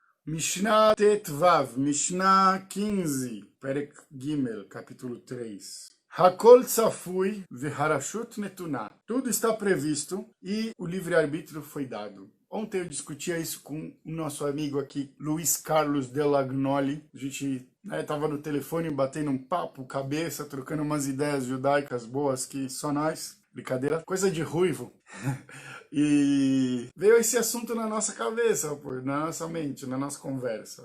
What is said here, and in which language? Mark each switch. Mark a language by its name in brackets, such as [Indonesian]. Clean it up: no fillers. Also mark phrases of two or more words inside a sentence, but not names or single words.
[Portuguese] Mishnah Tetvav, Mishnah 15, [Hebrew] פרק גימל, [Portuguese] capítulo 3. [Hebrew] הכל צפוי והרשות נתונה. [Portuguese] Tudo está previsto e o livre-arbítrio foi dado. Ontem eu discutia isso com o nosso amigo aqui, Luiz Carlos Delagnoli. A gente estava no telefone batendo um papo, cabeça, trocando umas ideias judaicas boas que só nós. Brincadeira, coisa de ruivo. E veio esse assunto na nossa cabeça, pô, na nossa mente, na nossa conversa.